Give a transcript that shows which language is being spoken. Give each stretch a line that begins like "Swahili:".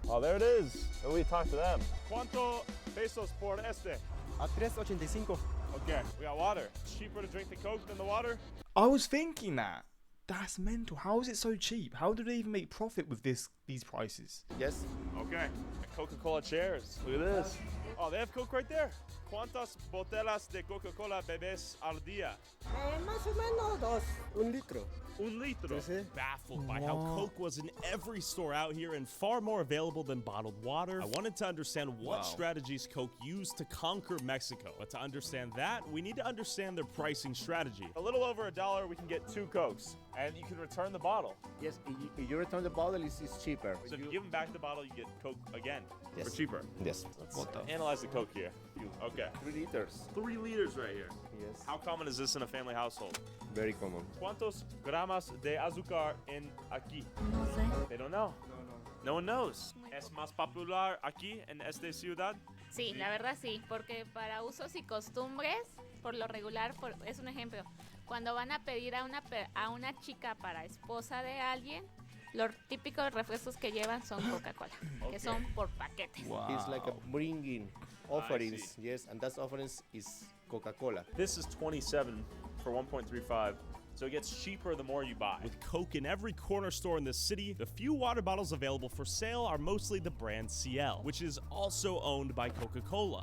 English: Oh, there it is. And we talked to them.
Spanish: ¿Cuánto pesos por este? A 3.85.
English: Okay, we got water. It's cheaper to drink the Coke than the water? I was thinking that. That's mental. How is it so cheap? How do they even make profit with these prices? Yes. Okay. Coca-Cola chairs. Look at this. Oh, they have Coke right there.
Spanish: ¿Cuántas botellas de Coca-Cola bebes al día? Más o menos un litro. Un litro.
English: Baffled by how Coke was in every store out here and far more available than bottled water, I wanted to understand what strategies Coke used to conquer Mexico. But to understand that, we need to understand their pricing strategy. A little over $1, we can get 2 Cokes, and you can return the bottle. Yes, if you return the bottle, it's cheaper. So if you give them back the bottle, you get Coke again for Yes. cheaper. Yes. Let's analyze the Coke here. Okay. 3 liters. 3 liters right here. Yes. How common is this in a family household? Very common.
Spanish: ¿Cuántos gramos de azúcar en aquí? No sé.
English: They don't know. No one knows.
Spanish: ¿Es más popular aquí en esta ciudad? Sí, la verdad sí, porque para usos y costumbres, por lo regular, es un ejemplo, cuando van a pedir a una chica para esposa de alguien, los típicos refrescos que llevan son Coca-Cola, que son por paquetes.
English: Wow. It's like a bringing offerings, yes, and that offerings is Coca-Cola. This is 27 for 1.35. so it gets cheaper the more you buy. With Coke in every corner store in the city, the few water bottles available for sale are mostly the brand CL, which is also owned by Coca-Cola.